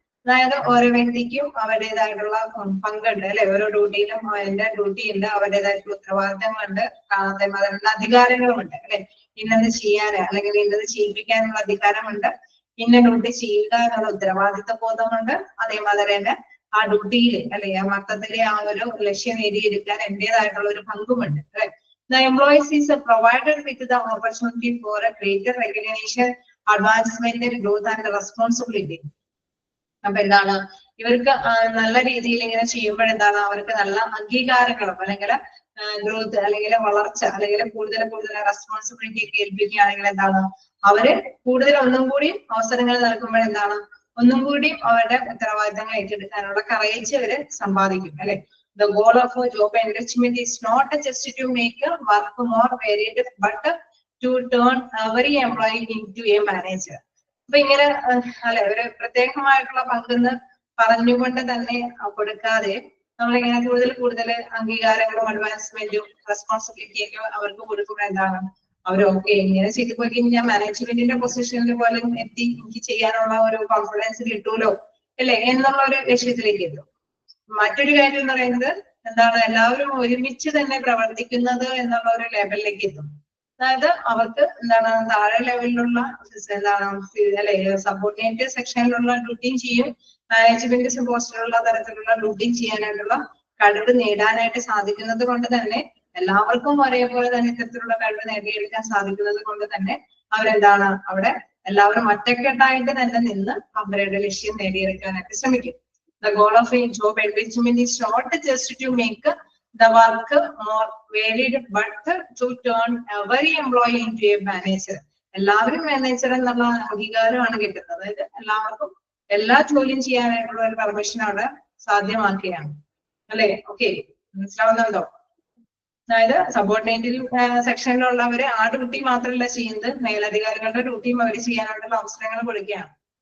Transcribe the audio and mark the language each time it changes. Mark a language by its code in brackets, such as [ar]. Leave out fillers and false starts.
[ml] അതായത് ഓരോ വ്യക്തിക്കും അവരുടേതായിട്ടുള്ള പങ്കുണ്ട് അല്ലെ, ഓരോ ഡ്യൂട്ടിയിലും അതിന്റെ ഡ്യൂട്ടി ഉണ്ട്, അവരുടേതായിട്ടുള്ള ഉത്തരവാദിത്തങ്ങളുണ്ട്, അതേമാതിരി അധികാരങ്ങളുമുണ്ട് അല്ലെ. ഇന്നത് ചെയ്യാൻ അല്ലെങ്കിൽ ഇന്നത് ചെയ്യിപ്പിക്കാനുള്ള അധികാരമുണ്ട്, ഇന്ന ഡ്യൂട്ടി ചെയ്യുക എന്നുള്ള ഉത്തരവാദിത്ത ബോധമുണ്ട്, അതേമാതിരി തന്നെ ആ ഡ്യൂട്ടിയിൽ അല്ലെ ആ മൊത്തത്തിലെ ആ ഒരു ലക്ഷ്യം നേടിയെടുക്കാൻ എന്റേതായിട്ടുള്ള ഒരു പങ്കുമുണ്ട് അല്ലെ. [en] The employees is provided with the opportunity for a greater recognition, advancement, growth and responsibility. [ml] അപ്പൊ എന്താണ് ഇവർക്ക് നല്ല രീതിയിൽ ഇങ്ങനെ ചെയ്യുമ്പോൾ എന്താണ് അവർക്ക് നല്ല അംഗീകാരങ്ങളും അല്ലെങ്കിൽ ഗ്രോത്ത് അല്ലെങ്കിൽ വളർച്ച അല്ലെങ്കിൽ കൂടുതൽ റെസ്പോൺസിബിലിറ്റി ഒക്കെ ഏൽപ്പിക്കുകയാണെങ്കിൽ എന്താണ് അവര് കൂടുതൽ ഒന്നും കൂടി അവസരങ്ങൾ നൽകുമ്പോൾ എന്താണ് ഒന്നും കൂടി അവരുടെ ഉത്തരവാദിത്തങ്ങൾ ഏറ്റെടുക്കാനുള്ള കറേജ് അവര് സമ്പാദിക്കും അല്ലെ. [en] The goal of job enrichment is not just to make work more varied, but to turn every employee into a manager. [ml] അപ്പൊ ഇങ്ങനെ അല്ലെ ഒരു പ്രത്യേകമായിട്ടുള്ള പങ്കെന്ന് പറഞ്ഞുകൊണ്ട് തന്നെ കൊടുക്കാതെ നമ്മളിങ്ങനെ കൂടുതൽ അംഗീകാരങ്ങളും അഡ്വാൻസ്മെന്റും റെസ്പോൺസിബിലിറ്റിയൊക്കെ അവർക്ക് കൊടുക്കുമ്പോൾ എന്താണ് അവരൊക്കെ ഇങ്ങനെ ചെയ്തു പോയി ഞാൻ മാനേജ്മെന്റിന്റെ പൊസിഷനിൽ പോലെ എത്തി എനിക്ക് ചെയ്യാനുള്ള ഒരു കോൺഫിഡൻസ് കിട്ടൂലോ അല്ലെ എന്നുള്ള ഒരു ലക്ഷ്യത്തിലേക്ക് എത്തും. മറ്റൊരു കാര്യം എന്ന് പറയുന്നത് എന്താണ് എല്ലാവരും ഒരുമിച്ച് തന്നെ പ്രവർത്തിക്കുന്നത് എന്നുള്ള ഒരു ലെവലിലേക്ക് എത്തും. അതായത് അവർക്ക് എന്താണ് താഴെ ലെവലിലുള്ള എന്താണ് അല്ലെ സബോർഡിനേറ്റ് സെക്ഷനിലുള്ള ഡ്യൂട്ടിയും ചെയ്യും, മാനേജ്മെന്റ് പോസ്റ്റിലുള്ള തരത്തിലുള്ള ഡ്യൂട്ടിയും ചെയ്യാനായിട്ടുള്ള കഴിവ് നേടാനായിട്ട് സാധിക്കുന്നത് കൊണ്ട് തന്നെ എല്ലാവർക്കും ഒരേപോലെ തന്നെ ഇത്തരത്തിലുള്ള കഴിവ് നേടിയെടുക്കാൻ സാധിക്കുന്നത് കൊണ്ട് തന്നെ അവരെന്താണ് അവിടെ എല്ലാവരും ഒറ്റക്കെട്ടായിട്ട് തന്നെ നിന്ന് അവരുടെ ലക്ഷ്യം നേടിയെടുക്കാനായിട്ട് ശ്രമിക്കും. [en] The goal of a job enrichment is not just to make the work more varied, but to turn every employee into a manager. [ml] എല്ലാവരും മാനേജർ എന്നുള്ള അംഗീകാരമാണ് കിട്ടുന്നത്. അതായത് എല്ലാവർക്കും എല്ലാ ജോലിയും ചെയ്യാനായിട്ടുള്ള ഒരു പെർമിഷൻ അവിടെ സാധ്യമാക്കുകയാണ് അല്ലെ. ഓക്കെ, മനസ്സിലാവുന്നുണ്ടോ? അതായത് സബോർഡിനേറ്റിൽ സെക്ഷനിലുള്ളവര് ആ ഡ്യൂട്ടി മാത്രമല്ല ചെയ്യുന്നത്, മേലധികാരികളുടെ ഡ്യൂട്ടിയും അവർ ചെയ്യാനുള്ള അവസരങ്ങൾ കൊടുക്കുകയാണ്.